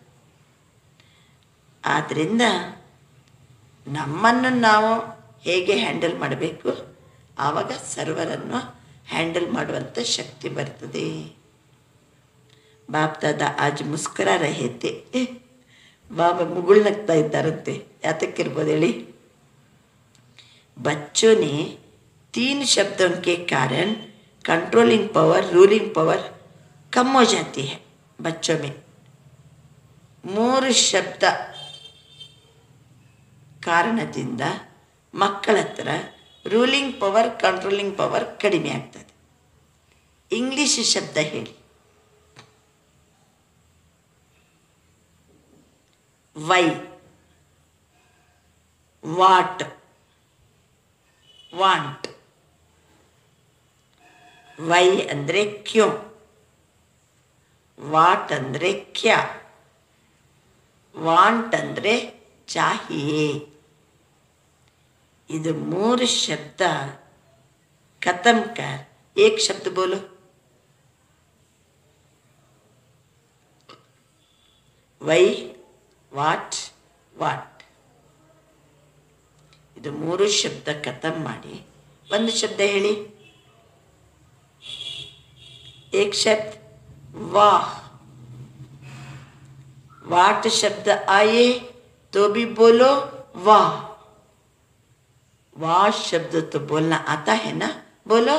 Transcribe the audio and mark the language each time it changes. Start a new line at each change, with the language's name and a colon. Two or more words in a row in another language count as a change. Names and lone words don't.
Kannada: ಆದ್ದರಿಂದ ನಮ್ಮನ್ನು ನಾವು ಹೇಗೆ ಹ್ಯಾಂಡಲ್ ಮಾಡಬೇಕು, ಆವಾಗ ಸರ್ವರನ್ನು ಹ್ಯಾಂಡಲ್ ಮಾಡುವಂಥ ಶಕ್ತಿ ಬರ್ತದೆ.
Hindi: बाप दादा आज मुस्करा रहे थे.
Kannada: ಬಾಬಾ ಮುಗುಳ್ನಗ್ತಾ ಇದ್ದಾರಂತೆ. ಯಾತಕ್ಕಿರ್ಬೋದು ಹೇಳಿ?
Hindi: बच्चों ने 3 शब्दों के कारण
English: controlling power, ruling power
Hindi: कम हो जाती है बच्चों में।
Kannada: 3 ಶಬ್ದ ಕಾರಣದಿಂದ ಮಕ್ಕಳ ಹತ್ರ
English: ruling power controlling power
Kannada: ಕಡಿಮೆ ಆಗ್ತದೆ. ಇಂಗ್ಲಿಷ್ ಶಬ್ದ ಹೇಳಿ.
English: why, what, want.
Kannada: ವೈ ಅಂದರೆ ಕ್ಯೂ, ವಾಟ್ ಅಂದರೆ ಕ್ಯಾ, ವಾಂಟ್ ಅಂದರೆ चाहिए. ಇದು 3 ಶಬ್ದ
Hindi: खत्म कर एक शब्द बोलो.
English: why, what, what.
Kannada: ಇದು 3 ಶಬ್ದ ಖತಮ್ ಮಾಡಿ ಒಂದು ಶಬ್ದ ಹೇಳಿ.
Hindi: एक शब्द वाह. वाट शब्द आए तो भी बोलो वाह. वाह शब्द तो बोलना आता है ना, बोलो.